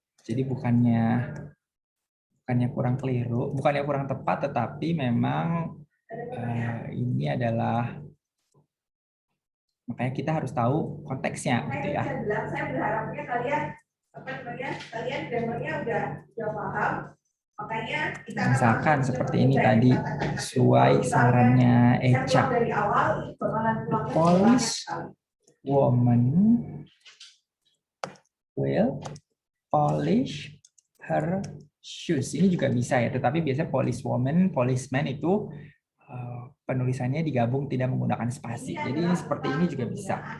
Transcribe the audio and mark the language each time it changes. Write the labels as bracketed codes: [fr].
[id] Jadi bukannya kurang keliru, bukannya kurang tepat, tetapi memang ini adalah, makanya kita harus tahu konteksnya gitu ya. Saya berharapnya kalian grammarnya udah paham. Makanya misalkan seperti ini tadi sesuai sarannya Eca. [en] The Polish woman will polish her shoes. [id] Ini juga bisa ya, tetapi biasanya police woman, policeman itu penulisannya digabung tidak menggunakan spasi. Jadi ini seperti ini juga bisa.